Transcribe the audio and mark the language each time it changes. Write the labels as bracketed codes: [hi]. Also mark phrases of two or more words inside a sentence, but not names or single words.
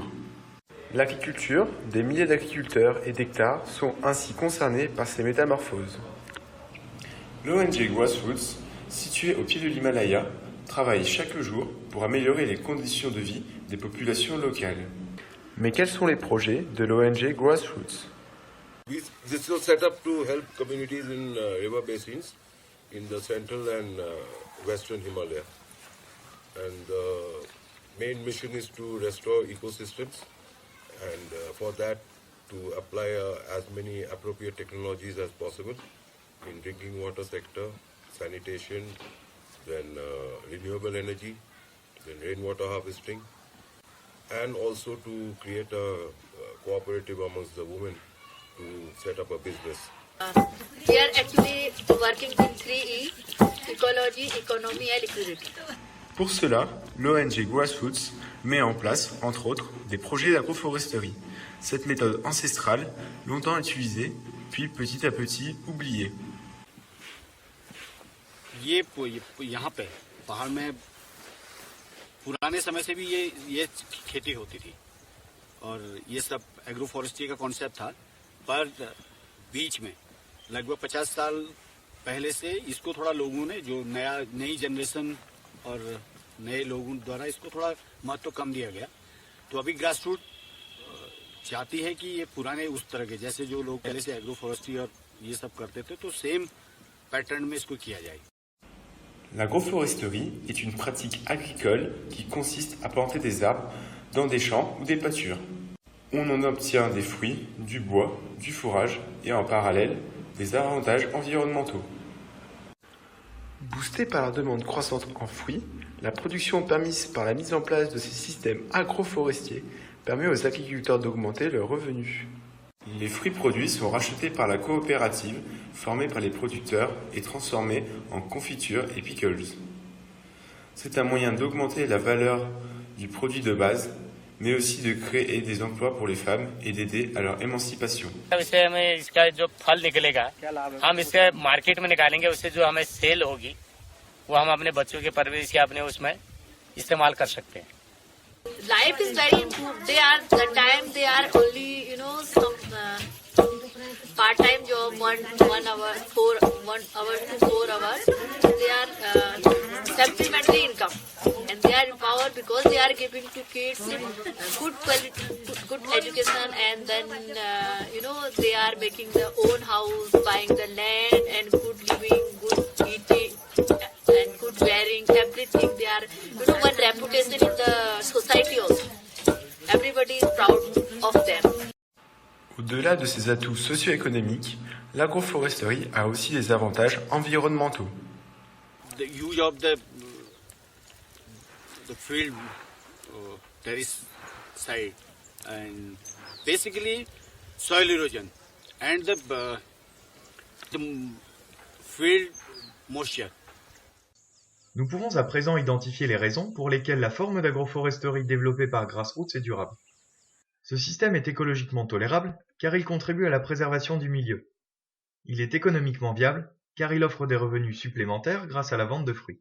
[fr] L'agriculture, des milliers d'agriculteurs et d'hectares sont ainsi concernés par ces métamorphoses. L'ONG Grassroots, située au pied de l'Himalaya, travaille chaque jour pour améliorer les conditions de vie des populations locales. Mais quels sont les projets de l'ONG Grassroots? [en] This was set up to help communities in river basins in the central and western Himalaya. And the main mission is to restore ecosystems, and for that to apply as many appropriate technologies as possible in drinking water sector, sanitation, then renewable energy, then rainwater harvesting, and also to create a cooperative amongst the women to set up a business. We are actually working in 3E, ecology, economy and equity. [fr] Pour cela, l'ONG Grassroots met en place, entre autres, des projets d'agroforesterie. Cette méthode ancestrale, longtemps utilisée, puis petit à petit oubliée. [hi] यहाँ पे पहाड़ में पुराने समय से भी ये खेती होती थी और ये सब [en] agro forestry [hi] का कॉन्सेप्ट था, पर बीच में लगभग 50 साल पहले से इसको थोड़ा लोगों ने जो नई जनरेशन और नए लोगों द्वारा इसको थोड़ा महत्व कम दिया गया। तो अभी ग्रास रूट चाहती है कि ये पुराने उस तरह के जैसे जो लोग पहले से [en] agro forestry [hi] और ये सब करते थे तो [en] same pattern [hi] में इसको किया जाए। [fr] L'agroforesterie est une pratique agricole qui consiste à planter des arbres dans des champs ou des pâtures. On en obtient des fruits, du bois, du fourrage et en parallèle des avantages environnementaux. Boostée par la demande croissante en fruits, la production permise par la mise en place de ces systèmes agroforestiers permet aux agriculteurs d'augmenter leurs revenus. Les fruits produits sont rachetés par la coopérative formée par les producteurs et transformés en confitures et pickles. C'est un moyen d'augmenter la valeur du produit de base, mais aussi de créer des emplois pour les femmes et d'aider à leur émancipation. [hi] इससे हमें इसका जो फल निकलेगा हम इसके मार्केट में निकालेंगे, उससे जो हमें सेल होगी वो हम अपने बच्चों के परवरिश या अपने उसमें इस्तेमाल कर सकते हैं. [en] Life is very improved. They are only some part-time job, 1 hour, 1 hour to 4 hours. They are supplementary income, and they are empowered because they are giving to kids good quality, good education, and then they are making their own house, buying the land, and good living, good eating, and good wearing, everything. They are one reputation in the society also. Everybody is proud of them. [fr] Au-delà de ses atouts socio-économiques, l'agroforesterie a aussi des avantages environnementaux. [en] The use of the field terrace side and basically soil erosion and the field moisture. [fr] Nous pouvons à présent identifier les raisons pour lesquelles la forme d'agroforesterie développée par Grassroots est durable. Ce système est écologiquement tolérable car il contribue à la préservation du milieu. Il est économiquement viable car il offre des revenus supplémentaires grâce à la vente de fruits.